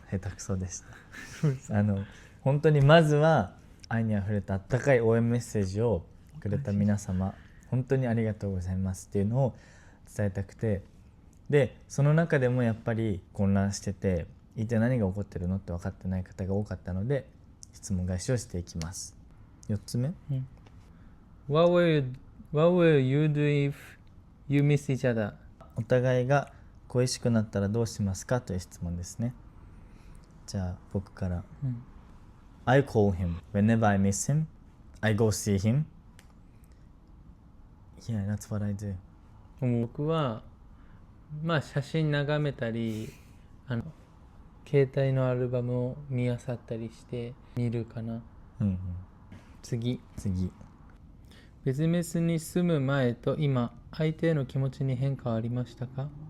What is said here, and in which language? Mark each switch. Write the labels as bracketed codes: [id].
[ja] 下手くそでした本当にまずは愛にあふれた温かい応援メッセージをくれた皆様、本当にありがとうございますっていうのを伝えたくて、でその中でもやっぱり混乱してて、一体何が起こってるのって分かってない方が多かったので質問返しをしていきます。 4つ目、 [en] What will you do if you miss each other? [ja] お互いが恋しくなったらどうしますかという質問ですね。じゃあ僕から、 [en] I call him whenever I miss him. I go see him. Yeah, that's what I do. [ja] 僕は写真眺めたり携帯のアルバムを見漁ったりして見るかな。次、別々に住む前と今、相手への気持ちに変化はありましたか？